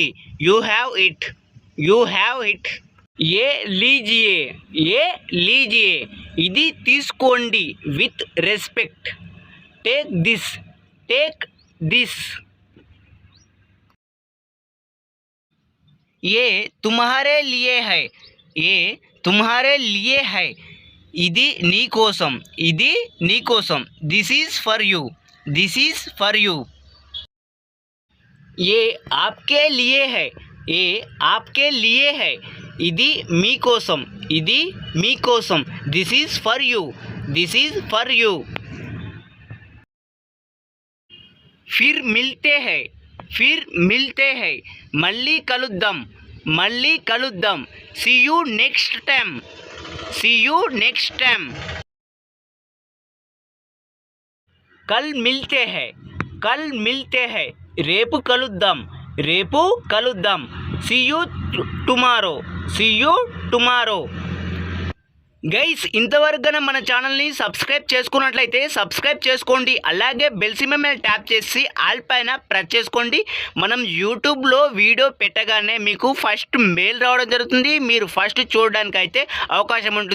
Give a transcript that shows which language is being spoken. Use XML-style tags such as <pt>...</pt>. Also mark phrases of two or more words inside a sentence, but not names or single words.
<en>you have it, you have it.</en> <hi>ये लीजिए, ये लीजिए.</hi> <te>ఇది తీసుకోండి</te> <en>with respect. take this, take this.</en> <hi>ये तुम्हारे लिए है, ये तुम्हारे लिए है.</hi> <te>ఇది నీ కోసం, ఇది నీ కోసం.</te> <en>this is for you, this is for you.</en> <hi>ये आपके लिए है, ये आपके लिए है.</hi> <te>ఇది మీ కోసం, ఇది మీ కోసం.</te> <en>this is for you, this is for you.</en> <hi>फिर मिलते हैं, फिर मिलते हैं.</hi> <te>మళ్ళీ కలుద్దాం, మళ్ళీ కలుద్దాం.</te> <en>see you next time, see you next time.</en> <hi>कल मिलते हैं, कल मिलते हैं.</hi> <te>రేపు కలుద్దాం, రేపు కలుద్దాం.</te> <en>see you tomorrow, see you tomorrow.</en> <te>గైస్, ఇంతవరకు మన ఛానల్ని సబ్స్క్రైబ్ చేసుకున్నట్లయితే సబ్స్క్రైబ్ చేసుకోండి. అలాగే</te> <en>bell symbol</en> <te>మీద ట్యాప్ చేసి ఆల్ పైన ప్రెస్ చేసుకోండి. మనం యూట్యూబ్లో వీడియో పెట్టగానే మీకు</te> <en>first mail</en> <te>రావడం జరుగుతుంది. మీరు ఫస్ట్ చూడడానికి అయితే అవకాశం ఉంటుంది.</te>